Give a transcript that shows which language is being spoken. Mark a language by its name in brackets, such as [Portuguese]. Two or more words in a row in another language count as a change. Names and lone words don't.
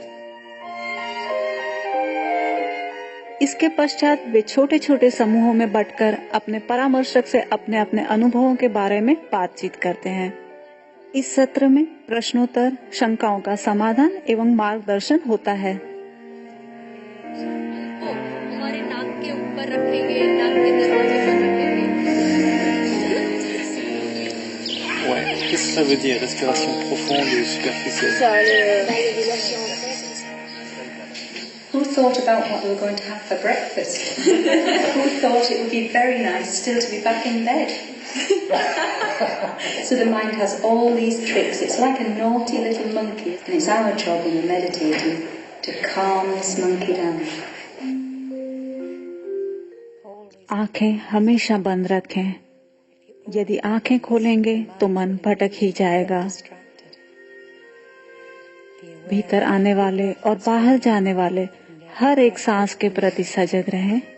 [Hindi] इसके पश्चात वे छोटे छोटे समूहों में बंटकर अपने परामर्शक से अपने अपने अनुभवों के बारे में बातचीत करते हैं। इस सत्र में प्रश्नोत्तर, शंकाओं का समाधान एवं मार्गदर्शन होता है। हमारे नाक के ऊपर रखेंगे, नाक के दरवाजे पर रखेंगे। [French] Ouais, qu'est-ce que ça veut dire, respiration profonde et superficielle? Ça, [English] thought about what we were going to have for breakfast? Who thought it would be very nice still to be back in bed? So the mind has all these tricks. It's like a naughty little monkey, and it's our job when we're meditating to calm this monkey down. [Hindi] आंखें हमेशा बंद रखें। यदि आंखें खोलेंगे तो मन भटक ही जाएगा। भीतर आने वाले और बाहर जाने वाले हर एक सांस के प्रति सजग रहें।